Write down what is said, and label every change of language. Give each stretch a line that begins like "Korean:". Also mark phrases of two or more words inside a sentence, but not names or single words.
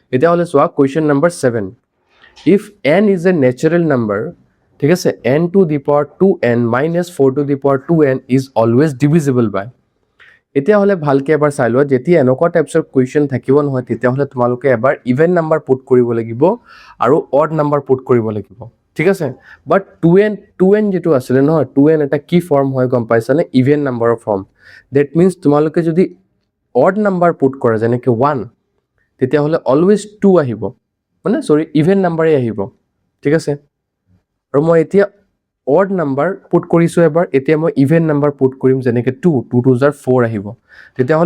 Assamese: তেতিয়াহ'লে চোৱা কুৱেশ্যন নম্বৰ 7
English: if n is a natural number
Assamese: ঠিক আছে
English: n to the power 2n minus 4 to the power 2n is always divisible by
Assamese: এতিয়াহ'লে ভালকে এবাৰ চাই লোৱা যেতিয়া এনেকুৱা টাইপছৰ কুৱেশ্যন থাকিব নহয় তেতিয়াহ'লে তোমালোকে এবাৰ
English: even number put
Assamese: কৰিব লাগিব আৰু
English: odd number put
Assamese: কৰিব লাগিব ঠিক আছে বাট 2n যেটো আছিল নহয় 2n এটা কি ফৰ্ম হয় গম পাইছানে
English: even number form that means
Assamese: তোমালোকে যদি
English: odd number put
Assamese: কৰা যেনেকৈ 1 তেতিয়াহ'লে অলৱেজ 2 আহিব মানে সৰি ইভেন নাম্বাৰে আহিব ঠিক আছে আৰু মই এতিয়া
English: odd number put
Assamese: কৰিছো এবাৰ এতিয়া মই
English: even number put
Assamese: কৰিম যেনেকৈ 2 2 2 4 আহিব তেতিয়াহ'লে